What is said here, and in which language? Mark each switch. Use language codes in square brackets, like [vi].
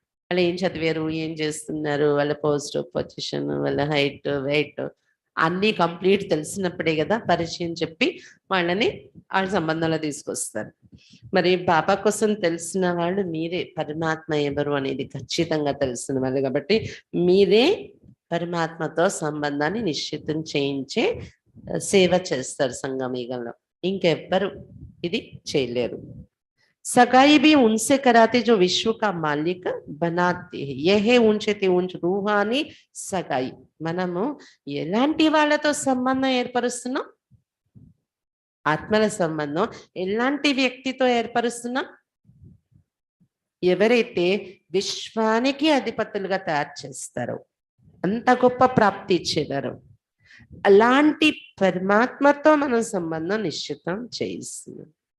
[te] వాళ్ళు ఏం చదివారు, ఏం చేస్తున్నారు, వాళ్ళ పోస్ట్ పొజిషన్, వాళ్ళ హైట్ వెయిట్ అన్నీ కంప్లీట్ తెలిసినప్పుడే కదా పరిచయం చెప్పి వాళ్ళని వాళ్ళ సంబంధంలో తీసుకొస్తారు. మరి బాబా కోసం తెలిసిన వాళ్ళు మీరే, పరమాత్మ ఎవరు అనేది ఖచ్చితంగా తెలిసిన వాళ్ళు కాబట్టి మీరే పరమాత్మతో సంబంధాన్ని నిశ్చితం చేయించే సేవ చేస్తారు సంగమీగంలో. ఇంకెవ్వరు ఇది చేయలేరు. [hi] सगाई भी उनसे कराते जो विश्व का मालिक बनाते हैं, यह ऊंचे ते ऊंच रूहानी सगाई. [te] మనము ఎలాంటి వాళ్ళతో సంబంధం ఏర్పరుస్తున్నాం? ఆత్మల సంబంధం ఎలాంటి వ్యక్తితో ఏర్పరుస్తున్నాం? ఎవరైతే విశ్వానికి అధిపతులుగా తయారు చేస్తారో, అంత గొప్ప ప్రాప్తి ఇచ్చేదారు, అలాంటి పరమాత్మతో మనం సంబంధం నిశ్చితం చేయిస్తున్నాం.